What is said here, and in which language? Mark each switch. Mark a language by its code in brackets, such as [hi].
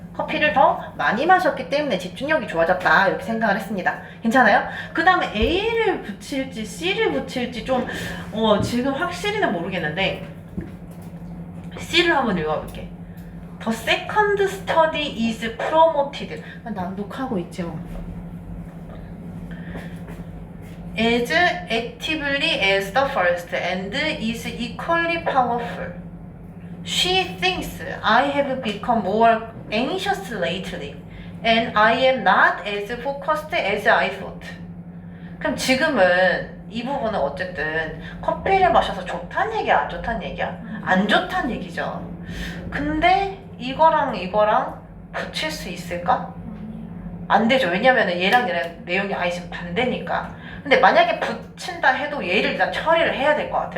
[ko] 커피를 더 많이 마셨기 때문에 집중력이 좋아졌다. 이렇게 생각을 했습니다. 괜찮아요? 그 다음에 A를 붙일지 C를 붙일지 좀 지금 확실히는 모르겠는데 C를 한번 읽어볼게. [en] The second study is promoted. [ko] 난 녹화하고 있지 뭐. [en] As actively as the first and is equally powerful. She thinks I have become more anxious lately and I am not as focused as I thought. [ko] 그럼 지금은 이 부분은 어쨌든 커피를 마셔서 좋다는 얘기야, 안 좋다는 얘기야? 안 좋다는 얘기죠. 근데 이거랑 붙일 수 있을까? 안 되죠. 왜냐면은 얘랑 내용이 아예 지금 반대니까. 근데 만약에 붙인다 해도 얘를 일단 처리를 해야 될 것 같아.